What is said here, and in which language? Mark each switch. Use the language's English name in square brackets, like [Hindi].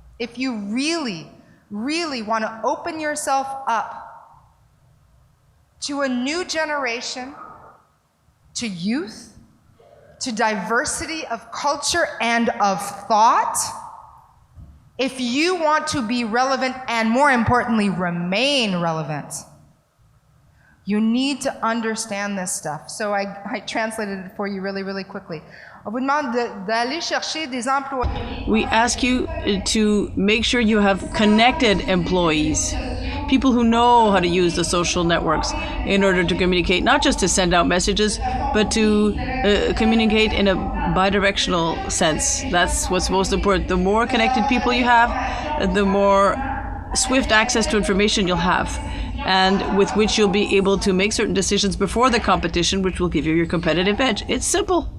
[English] If you really, really want to open yourself up to a new generation, to youth, to diversity of culture and of thought, if you want to be relevant and, more importantly, remain relevant, you need to understand this stuff. So I translated it for you really, really quickly. [French] On vous demande d'aller chercher des employés. [English] We ask you to make sure you have connected employees, people who know how to use the social networks in order to communicate, not just to send out messages, but to communicate in a bidirectional sense. That's what's most important. The more connected people you have, the more swift access to information you'll have, and with which you'll be able to make certain decisions before the competition, which will give you your competitive edge. It's simple.